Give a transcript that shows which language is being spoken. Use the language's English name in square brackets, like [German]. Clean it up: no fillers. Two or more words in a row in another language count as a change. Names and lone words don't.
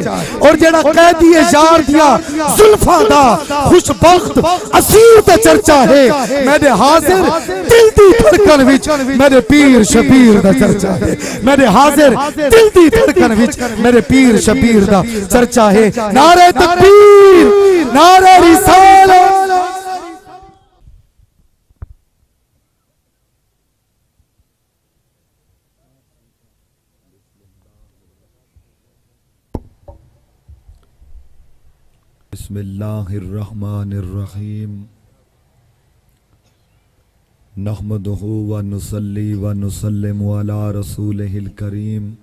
[Punjabi] اور جیہڑا قیدی یار دیا زلفا دا خوش بخت اسیر دا چرچا ہے. میرے حاضر دل دی دھڑکن وچ میرے پیر شبیر دا چرچا ہے. میرے حاضر دل دی دھڑکن وچ میرے پیر شبیر دا چرچا ہے. [Urdu] نعرے تکبیر نعرے رسالت. [Arabic] بسم الله الرحمن الرحيم نحمده و نصلي و نسلم على رسوله الكريم